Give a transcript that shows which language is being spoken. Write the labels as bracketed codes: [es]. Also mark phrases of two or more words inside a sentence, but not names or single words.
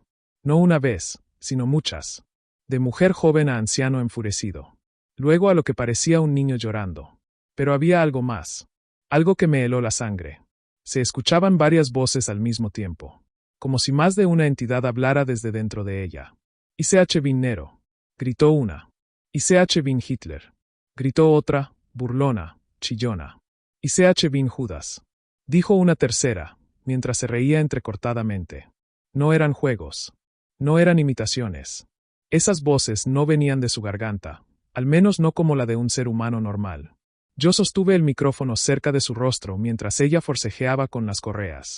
[es] No una vez, sino muchas. De mujer joven a anciano enfurecido. Luego a lo que parecía un niño llorando. Pero había algo más. Algo que me heló la sangre. Se escuchaban varias voces al mismo tiempo. Como si más de una entidad hablara desde dentro de ella. [de] ICH bin Nero. [es] Gritó una. [de] ICH bin Hitler. [es] Gritó otra, burlona, chillona. [de] ICH bin Judas. [es] Dijo una tercera, mientras se reía entrecortadamente. No eran juegos. No eran imitaciones. Esas voces no venían de su garganta, al menos no como la de un ser humano normal. Yo sostuve el micrófono cerca de su rostro mientras ella forcejeaba con las correas.